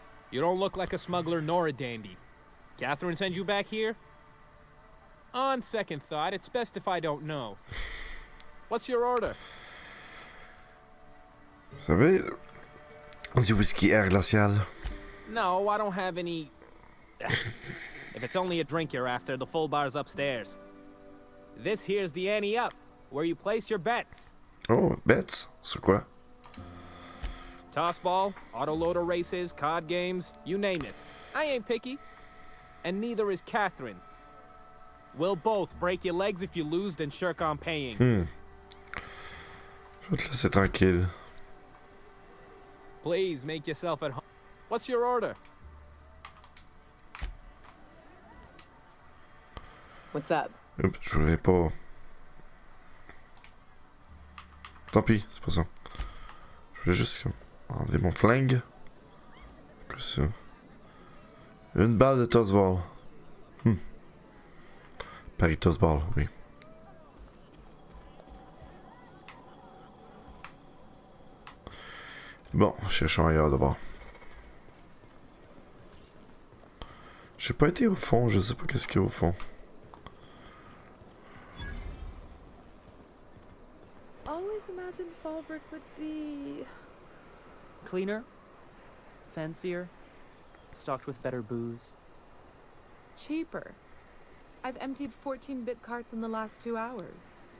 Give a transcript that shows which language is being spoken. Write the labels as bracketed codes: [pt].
[en] You don't look like a smuggler nor a dandy. Catherine sent you back here? On second thought, it's best if I don't know. What's your order? [fr] Vous savez, du whisky air glacial. [en] No, I don't have any... If it's only a drink you're after, the full bar's upstairs. This here's the ante up, where you place your bets. Oh, bets? [fr] Sur quoi? [en] Tossball, autoloader races, card games, you name it. I ain't picky. And neither is Catherine. We'll both break your legs if you lose, then shirk on paying. [fr] Je vais te laisser tranquille. [en] Please make yourself at home. What's your order? What's up? [fr] Oups, je voulais pas. Tant pis, c'est pas ça. Je voulais juste comme enlever mon flingue. Que ça. Une balle de tossball. Paris tossball, oui. Bon, cherchons ailleurs d'abord. J'ai pas été au fond, je sais pas qu'est-ce qu'il y a au fond. [en] Always imagined Fallbrook would be Cleaner, fancier, stocked with better booze. cheaper. I've emptied 14-bit carts in the last 2 hours.